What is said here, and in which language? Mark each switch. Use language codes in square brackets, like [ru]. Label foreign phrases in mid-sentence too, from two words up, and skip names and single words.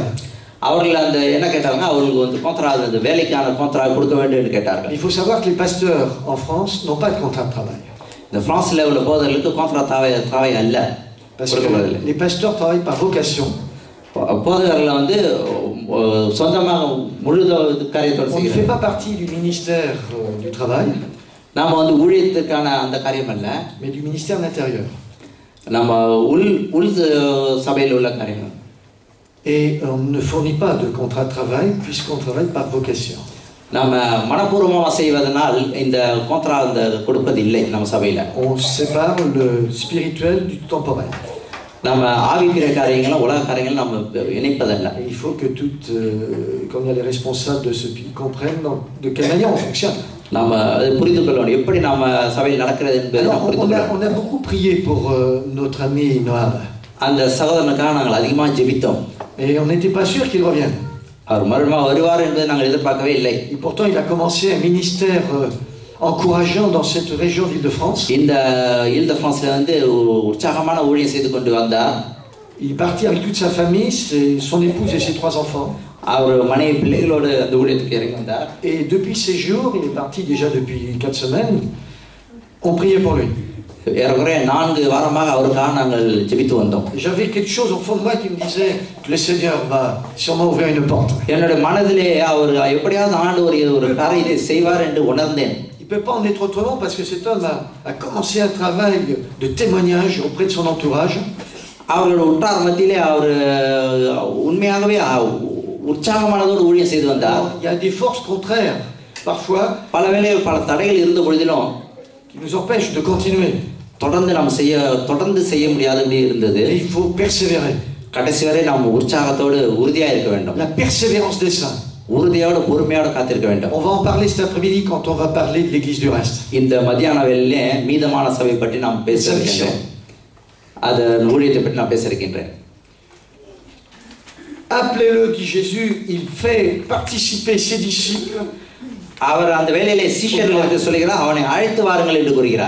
[ta] அவர்கள் அந்த என்ன கேட்டாங்க, அவங்களுக்கு வந்து contrat, அந்த வேலைக்கான contrat கொடுக்க வேண்டும்னு கேட்டார்கள். [fr] Il faut savoir que les pasteurs en France n'ont pas de contrat de travail. [ta] இந்த பிரான்ஸ்ல உள்ள போதர்களுக்கு [fr] contrat travail [ta] அல்ல. [fr] Parce que les pasteurs travaillent par vocation. [ta] போதகர்கள் வந்து சொந்தமாக முழு காரியத்தோடு [fr] On ne fait pas partie du ministère du travail. [ta] நாம வந்து ஊழியத்துக்கான அந்த காரியம் அல்ல, [fr] mais du ministère de l'Intérieur. [ta] நம்ம உள் சபையில் உள்ள காரியம். [fr] Et on ne fournit pas de contrat de travail puisqu'on travaille par vocation. [ta] நாம மனப்பூர்வமாக செய்வதனால் இந்த contrat அந்த கொடுப்பது இல்லை நம்ம சபையில. [fr] On sépare le spirituel du temporel. [ta] நம்ம ஆவிக்குரிய காரியங்களும் உலக காரியங்களும் நம்ம இணைப்பதல்ல. [fr] Il faut que toutes, comme il y a les responsables de ce pays, comprennent de quelle manière on fonctionne. [ta] நாம புரிந்து கொள்ளணும் எப்படி நாம சபையில் நடக்கிறது என்பதை நாம் புரிந்து கொள்ளணும். [fr] On a beaucoup prié pour notre ami Noam. [ta] அந்த சகோதரனுக்காக நாங்கள் அதிகமாக ஜெபித்தோம். [fr] Et on n'était pas sûr qu'il revienne. [ta] அவர் மறுபடியும் வருவார் என்பதை நாங்கள் எதிர்பார்க்கவே இல்லை. [fr] Et pourtant il a commencé un ministère encourageant dans cette région d'Île-de-France. [ta] இந்த Île-de-France வந்து உற்சாகமான ஊழியம் செய்து கொண்டு வந்தார். [fr] Il est parti avec toute sa famille, son épouse et ses 3 enfants. [ta] அவர் மனைவி பிள்ளைகளோடு அந்த ஊழியத்துக்கு இறங்கி வந்தார். [fr] Et depuis ces jours, il est parti déjà depuis 4 semaines, on priait pour lui. [ta] ஏறக்குறைய 4 வாரமாக அவருக்காக நாங்கள் ஜெபித்து வந்தோம். [fr] J'avais quelque chose au fond de moi qui me disait que le Seigneur va sûrement ouvrir une porte. [ta] என்னோட மனதிலே அவர் எப்படியாவது ஆண்டவர் ஒரு காரியத்தை செய்வார் என்று உணர்ந்தேன். [fr] Il ne peut pas en être autrement parce que cet homme a commencé un travail de témoignage auprès de son entourage. [ta] அவரோட உற்றார் மத்தியிலே அவர் உண்மையாகவே உற்சாகமானதோடு ஊழியம் செய்து வந்தார். [fr] Il y a des forces contraires parfois [ta] பல வேளைகள் பல தடைகள் இருந்த பொழுதிலும் [fr] qui nous empêchent de continuer. [ta] தொடர்ந்து செய்ய முடியாதபடி இருந்தது. [fr] Et il faut persévérer. [ta] கடைசி வரை நாம் உற்சாகத்தோடு உறுதியாக இருக்க வேண்டும். [fr] La persévérance des saints. [ta] உறுதியோடு பொறுமையோடு காத்திருக்க வேண்டும். [fr] On va en parler cet après-midi quand on va parler de l'église du reste. [ta] இந்த மத்தியான வேளையிலே மீதமான சபை பற்றி நாம் பேச இருக்கின்றோம். அது ஊழியத்தை பற்றி நான் பேச இருக்கின்றேன். [fr] Appelez-le, dit Jésus, il fait participer ses disciples. [ta] அவர் அந்த வேளையிலே சீஷர்களுக்கு சொல்கிறார், அவனை அழைத்து வாருங்கள் என்று கூறுகிறார்.